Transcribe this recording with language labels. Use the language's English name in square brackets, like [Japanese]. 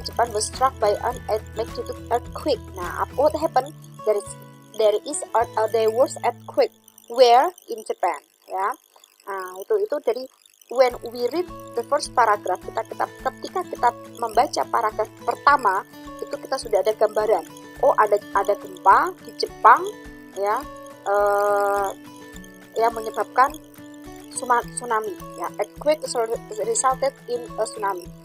[English] Japan was struck by an magnitude earthquake. Nah, what happened? There was earthquake where in Japan ya. [Indonesian] Nah, itu dari [English] when we read the first paragraph, [Indonesian] ketika kita membaca paragraf pertama itu kita sudah ada gambaran. Oh, ada gempa di Jepang ya, yang menyebabkan tsunami ya. [English] Earthquake resulted in a tsunami.